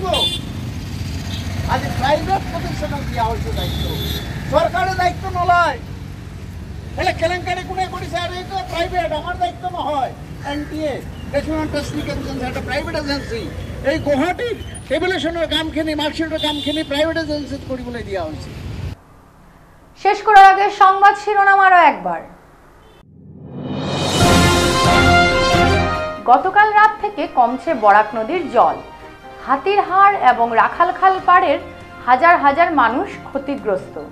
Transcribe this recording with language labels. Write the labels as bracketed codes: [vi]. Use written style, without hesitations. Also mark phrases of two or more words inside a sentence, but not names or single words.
[as] আজি প্ৰাইভেট প্ৰতিষ্ঠানক দিয়া হৈছে দায়িত্ব, চৰকাৰে দায়িত্ব নলয়। এনে কেলেংকাৰী কোনে কৰিছে? আৰু এইটো প্ৰাইভেট, আমাৰ দায়িত্ব নহয়। NTA নেশ্যনেল টেষ্টিং এজেঞ্চি এটা [en] private agency, [as] এই গুৱাহাটীৰ টেবুলেশ্যনৰ কামখিনি মাৰ্কশ্বিটৰ কামখিনি [en] private agency [as] কৰিবলৈ দিয়া হৈছে। [bn] শেষ করার আগে সংবাদ শিরোনাম আরো একবার। গতকাল রাত থেকে কমছে বরাক নদীর জল, হাতিরহাড় এবং রাখালখাল পাড়ের হাজার হাজার মানুষ ক্ষতিগ্রস্ত।